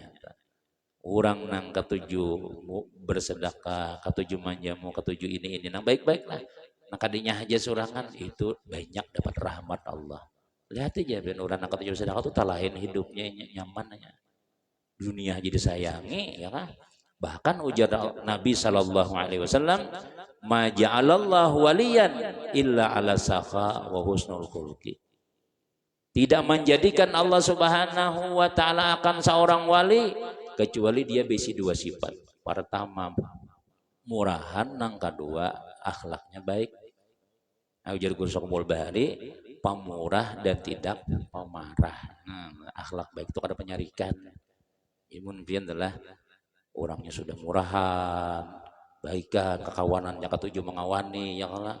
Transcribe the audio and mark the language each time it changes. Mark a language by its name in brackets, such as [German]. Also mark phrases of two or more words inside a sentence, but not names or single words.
[Banjar] Orang nang ketujuh bersedekah, ketujuh manjamu, ketujuh ini nang baik-baik lah. Nah kadinya aja surangan itu banyak dapat rahmat Allah. Lihat aja ben orang nang ketujuh bersedekah itu talahin hidupnya nyaman aja. Dunia jadi sayangi ya kan. Bahkan ujar Nabi [Arabic] صلى الله عليه وسلم, ما جعل الله وليا إلا على السخاء وحسن الخلق. [Banjar] Tidak menjadikan Allah [Arabic] سبحانه وتعالى [Banjar] akan seorang wali kecuali dia besi dua sifat. Pertama murahan, nang kedua akhlaknya baik. Ujar Guru Sokmul Bahari, pemurah dan tidak pemarah. Akhlak baik itu ada penyarikan. Imun pian adalah orangnya sudah murahan, baikan, kekawanannya ketujuh mengawani, [Arabic] يا الله.